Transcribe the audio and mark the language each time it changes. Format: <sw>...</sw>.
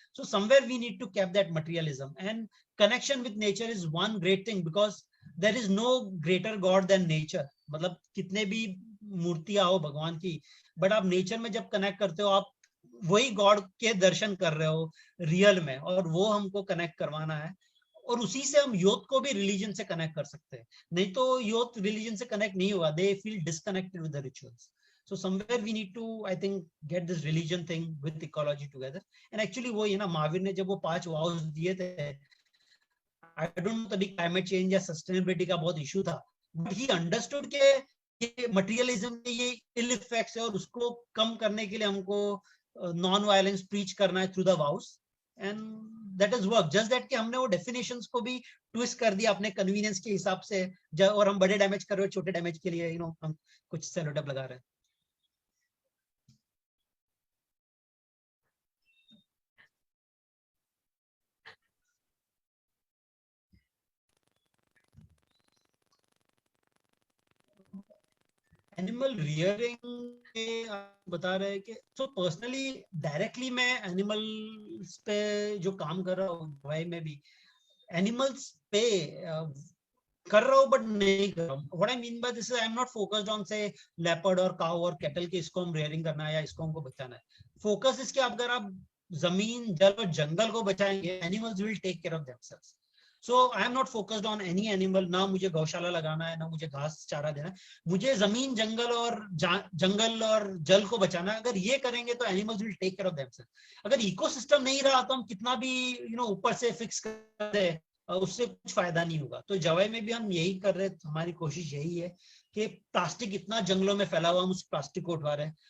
<en>So somewhere we need to keep that materialism, and connection with nature is one great thing, because there is no greater god than nature.</en> <hi>मतलब कितने भी मूर्तियां हो भगवान की, but आप nature में जब कनेक्ट करते हो, आप वही गॉड के दर्शन कर रहे हो रियल में, और वो हमको कनेक्ट करवाना है. और उसी से हम यूथ को भी रिलीजन से कनेक्ट कर सकते हैं. नहीं तो यूथ रिलीजन से कनेक्ट नहीं हुआ,</hi> <en>They feel disconnected with the rituals. So somewhere we need to, I think, get this religion thing with ecology together. And actually</en> <hi>वो ये ना, महावीर ने जब वो 5 vows दिए थे,</hi> <en>I don't know</en> <hi>तभी climate change या sustainability का बहुत issue था,</hi> <en>but he understood</en> <hi>के ये materialism के ये ill effects है, और उसको कम करने के लिए हमको non-violence preach करना है</hi> <en>through the vows, and that has worked. Just that</en> <hi>कि हमने वो definitions को भी twist कर दिया अपने convenience के हिसाब से, और हम बड़े damage कर रहे हो छोटे damage के लिए, हम कुछ सेलोटेप लगा रहे हैं. एनिमल रियरिंग के आप बता रहे हैं कि, तो पर्सनली डायरेक्टली मैं एनिमल्स पे जो काम कर रहा हूँ, भाई में भी एनिमल्स पे कर रहा हूँ बट नहीं कर रहा हूँ.</hi> <en>What I mean by this is I am not focused on say leopard</en> <hi>और cow और cattle के इसको हम rearing करना है या इसको हमको बचाना है. Focus इसके अगर आप जमीन जल और जंगल को बचाएंगे,</hi> <en>animals will take care of themselves. So I am not focused on any animal.</en> <hi>ना मुझे गौशाला लगाना है, ना मुझे घास चारा देना है. मुझे जमीन जंगल और जल को बचाना है. अगर ये करेंगे तो</hi> <en>animals will take care of themselves.</en> <hi>अगर इकोसिस्टम नहीं रहा तो हम कितना भी ऊपर से फिक्स कर दे, उससे कुछ फायदा नहीं होगा. तो जवाई में भी हम यही कर रहे हैं. हमारी कोशिश यही है कि प्लास्टिक इतना जंगलों में फैला हुआ, हम उस प्लास्टिक को उठवा रहे हैं.</hi>